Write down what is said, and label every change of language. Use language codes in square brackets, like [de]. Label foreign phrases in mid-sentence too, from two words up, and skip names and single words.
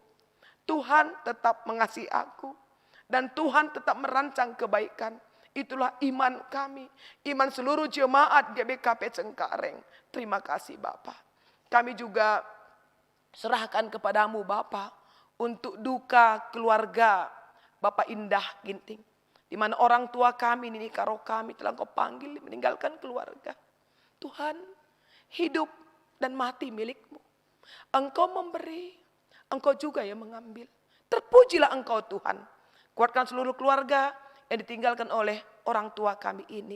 [id] Tuhan tetap mengasihi aku. Dan Tuhan tetap merancang kebaikan. Itulah iman kami. Iman seluruh jemaat GBKP Cengkareng. Terima kasih Bapak. Kami juga serahkan kepadamu Bapa untuk duka keluarga Bapak Indah Ginting, di mana orang tua kami, Nini Karo kami telah Engkau panggil meninggalkan keluarga. Tuhan, hidup dan mati milikmu. Engkau memberi, Engkau juga yang mengambil. Terpujilah Engkau Tuhan. Kuatkan seluruh keluarga yang ditinggalkan oleh orang tua kami ini.